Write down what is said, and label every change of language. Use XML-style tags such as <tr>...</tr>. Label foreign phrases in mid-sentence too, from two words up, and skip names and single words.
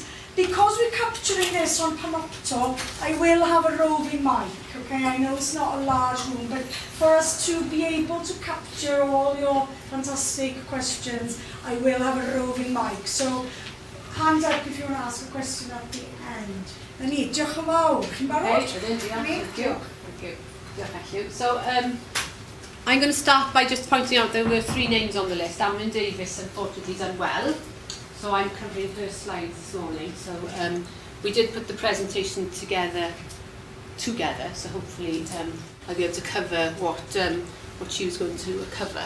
<en>Because we're capturing this on Panopto, I will have a roving mic, okay? I know it's not a large room, but for us to be able to capture all your fantastic questions, I will have a roving mic. So, hand up if you want to ask a question at the end. Nani,</en> <cy>diolch yn fawr. Chi'n barod?</cy> <en>Thank you. So, I'm going to start by just pointing out there were 3 names on the list. Amwyn Davies, unfortunately, is unwell. So I'm covering her slides this morning. So we did put the presentation together, so hopefully I'll be able to cover what she was going to cover.</en>